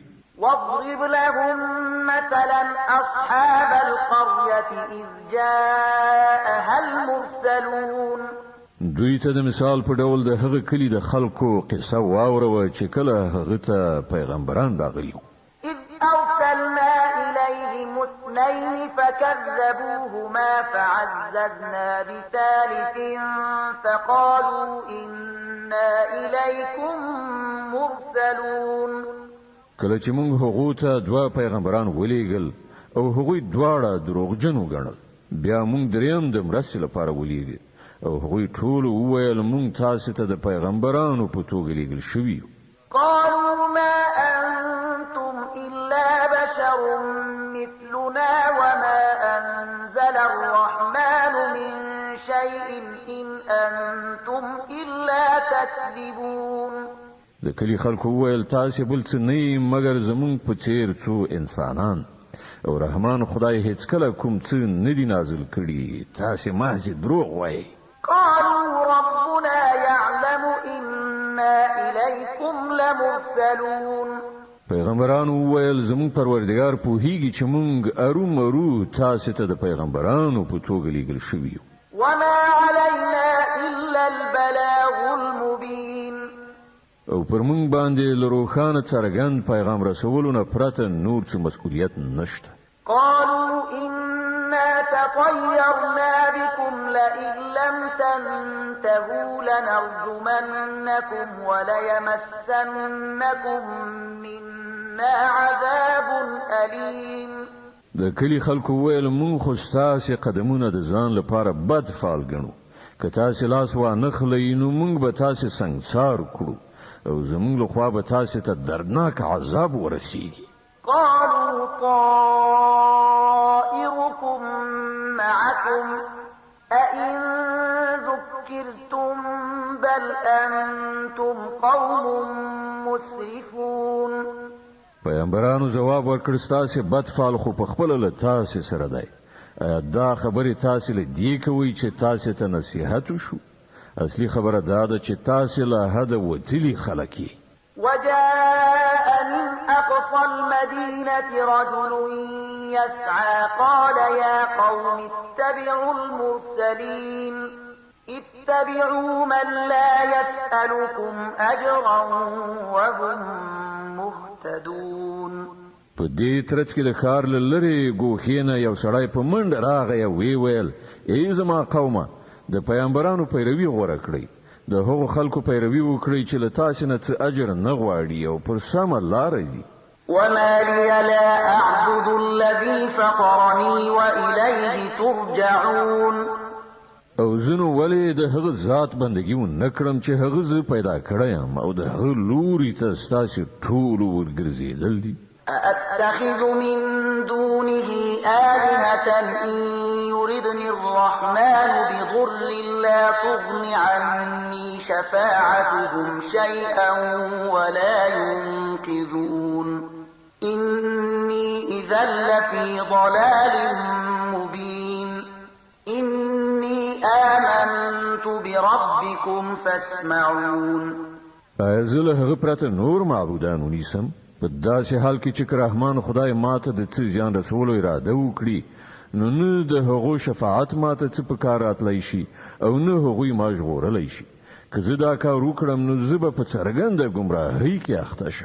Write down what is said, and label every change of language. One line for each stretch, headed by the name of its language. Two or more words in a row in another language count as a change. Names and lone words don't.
Arabic: واضرب لهم مثلا أصحاب القرية إذ جاءها المرسلون
Pashto: دوی ته د مثال په ډول د هغه کلی د خلکو قصه واوروه چې کله هغه ته پیغمبران راغلي
Arabic: إذ أرسلنا إليهم اثنين فكذبوهما فعززنا بثالث فقالوا إنا إليكم مرسلون
Pashto: کله چې موږ هغه ته دوه پیغمبران ولېګل او هغوی دواړه دروغجن وګڼل بیا موږ دریم د مرستې لپاره ولېږل او هغوی ټول وویل موږ تاسو ته د پیغمبرانو په توګه لېږل شوي یو
Arabic: قالوا ما أنتم إلا بشر مثلنا وما أنزل الرحمن من شيء إن أنتم إلا تكذبون
Pashto: د کلی خلکو وویل تاسو بل څه نه مګر زمونږ په څیر څو انسانان او رحمان خدای هیڅ کله کوم څه نه دی نازل کړي تاسو محض دروغ وایي
Arabic: قالوا ربنا يعلم إنا إليكم لمرسلون
Pashto: پیغمبرانو وویل زمونږ پروردگار پوهیږي چې مونږ ارومرو تاسو ته د پیغمبرانو په توګه لېږل شوي یو
Arabic: وما علينا إلا البلاغ المبين
Pashto: او پر مونږ باندې له روښانه څرګند پیغام رسولو نه پرته نور څه مسؤلیت نشته
Arabic: قالوا إنا تطيرنا بكم لئن لم تنتهوا لنرجمنكم وليمسنكم منا عذاب أليم
Pashto: د کلی خلکو ویل مونږ خو ستاسو قدمونه د ځان لپاره بد فعال ګڼو که تاسو لاس وانه خلئ نو مونږ به تاسو سنګسار کړو او زمونږ لخوا به تاسو ته دردناک عذاب ورسیږي
Arabic: قالوا طائركم معكم أئن ذكرتم بل أنتم قوم مسرفون.
Pashto: پیغمبرانو جواب ورکړ ستاسو بدفعل خو په خپل له تاسو سره دی. دا خبره تاسو له دی کوي چې تاسو ته نصيحت وشو. اصلي خبره دا ده چې تاسو له حد وتلی خلک.
Arabic: وجاء من أقصى المدينة رجل يسعى قال يا قوم اتبعوا المرسلين اتبعوا من لا يسألكم أجرا وهم مهتدون.
Pashto: په دې ترڅ کې د ښار له لرې ګوښې نه یو سړی په منډه راغی او وی ویل ای زما قومه د پیغمبرانو پیروي غوره کړئ. د هغو خلکو پیروي وکړئ چې له تاسو نه څه اجر نه غواړي او پر سمه لاره دي.
Arabic: وما لي لا أعبد الذي فطرني وإليه ترجعون.
Pashto: او زنو ولې د هغه ذات بندگی و نکړم چې هغه ز پیدا کړم او د هغه لوري ته ستاسو ټول ورګرځېدل دي.
Arabic: أأتخذ من دونه آلهة إن يردني الرحمن بضر لا تغن عني شفاعتهم شيئا ولا ينقذون. إني إذا لفي ضلال مبين. إني آمنت بربكم فاسمعون.
Pashto: ازله هغه پرته نور معبودان ونیسم په داسې حال کې چې رحمان خدای ماته د څه ځان رسولو اراده وکړي نو نه د هغو شفاعت ماته څه په کار راتلی شي او نه هغوی ما ژغورلی شي. که زه دا کار وکړم نو زه به په څرګنده ګمراهۍ کې اخته شم.